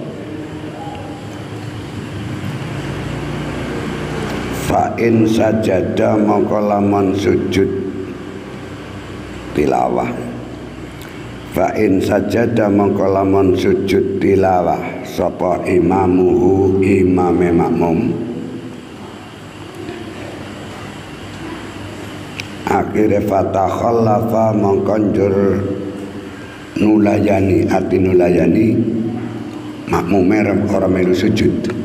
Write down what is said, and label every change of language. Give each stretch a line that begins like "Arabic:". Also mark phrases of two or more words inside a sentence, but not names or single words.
Arabic: Fa in sajada
Javanese: mongko lamun sujud tilawah.
Arabic: Fa in sajada
Javanese: mongko lamun sujud tilawah sapa imamuhu imame makmum, akhire fatakhallafa mongko njur nulayani, arti nulayani makmume ora melu sujud.